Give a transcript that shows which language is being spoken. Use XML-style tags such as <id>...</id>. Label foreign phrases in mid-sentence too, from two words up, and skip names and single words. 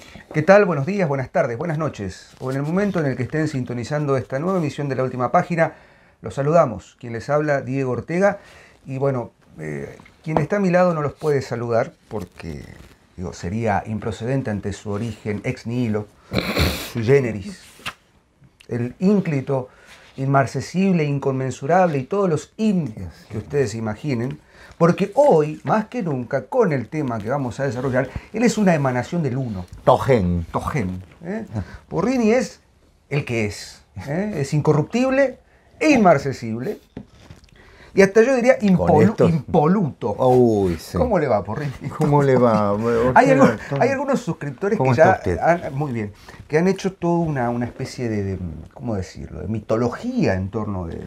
<es>¿Qué tal? Buenos días, buenas tardes, buenas noches. O en el momento en el que estén sintonizando esta nueva emisión de La Última Página, los saludamos. Quien les habla, Diego Ortega. Y bueno, quien está a mi lado no los puede saludar porque sería improcedente ante su origen</es> <la>ex nihilo, su generis,</la> <es>el ínclito, inmarcesible, inconmensurable y todos los que ustedes imaginen. Porque hoy, más que nunca, con el tema que vamos a desarrollar, él es una emanación del uno. Tojen. Tojen. Porrini es el que es. Es incorruptible e inmarcesible. Y hasta yo diría impoluto. Uy, sí. ¿Cómo le va, Porrini? ¿Cómo le va? Hay algunos suscriptores que ya muy bien, que han hecho toda una especie de, ¿cómo decirlo?, de mitología en torno de</es>